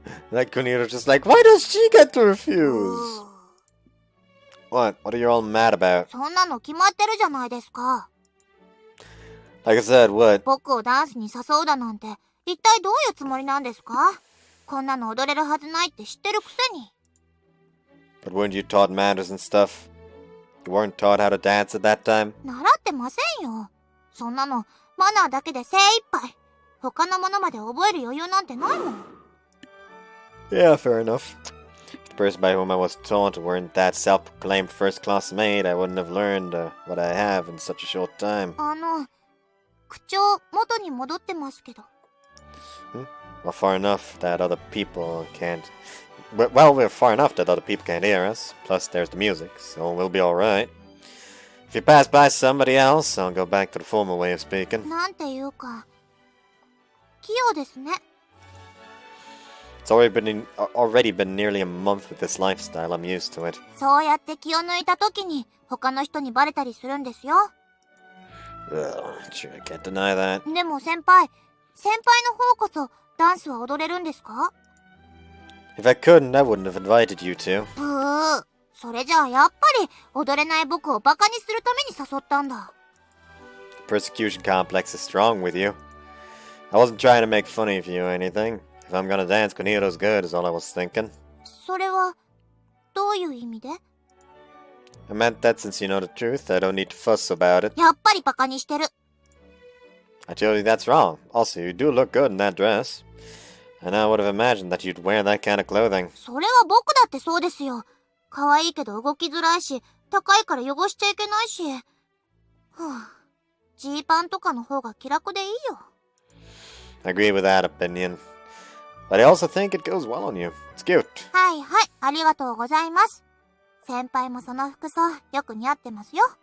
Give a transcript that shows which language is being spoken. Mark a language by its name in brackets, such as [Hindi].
[English] Like Kunito's just like, why does she get to refuse? What? What are you all mad about? [Japanese] そんなの決まってるじゃないですか。 [English] Like I said, what? [Japanese] 僕をダンスに誘うだなんて、一体どういうつもりなんですか？こんなの踊れるはずないって知ってるくせに。 [English] But weren't you taught manners and stuff? You weren't taught how to dance at that time? [Japanese] 習ってませんよ。そんなの、マナーだけで精一杯。他のものまで覚える余裕なんてないもん。 [English] Yeah, fair enough. If the person by whom I was taught weren't that self-proclaimed first-class maid, I wouldn't have learned what I have in such a short time. [Japanese] 口調元に戻ってますけど。 [English] Well, far enough that other people can't... Well, we're far enough that other people can't hear us. Plus, there's the music, so we'll be alright. If you pass by somebody else, I'll go back to the formal way of speaking. [Japanese] なんていうか、器用ですね。 [English] It's already been nearly a month with this lifestyle. I'm used to it. [Japanese] そうやって気を抜いた時に、他の人にバレたりするんですよ。 [English] Sure, I can't deny that. [Japanese] でも先輩の方こそダンスは踊れるんですか？ [English] If I couldn't, I wouldn't have invited you to. [Japanese] それじゃあやっぱり踊れない僕をバカにするために誘ったんだ。 [English] Persecution complex is strong with you. I wasn't trying to make fun of you or anything. If I'm gonna dance, Kunito's good is all I was thinking. [Japanese] それはどういう意味で？ [English] I meant that since you know the truth, I don't need to fuss about it. [Japanese] やっぱりバカにしてる。 [English] I told you that's wrong. Also, you do look good in that dress. And I would have imagined that you'd wear that kind of clothing. [Japanese] それは僕だってそうですよ。可愛いけど動きづらいし、高いから汚しちゃいけないし。ジーパンとかの方が気楽でいいよ。 [English] I agree with that opinion. But I also think it goes well on you. It's cute. [Japanese] はいはい、ありがとうございます。先輩もその服装、よく似合ってますよ。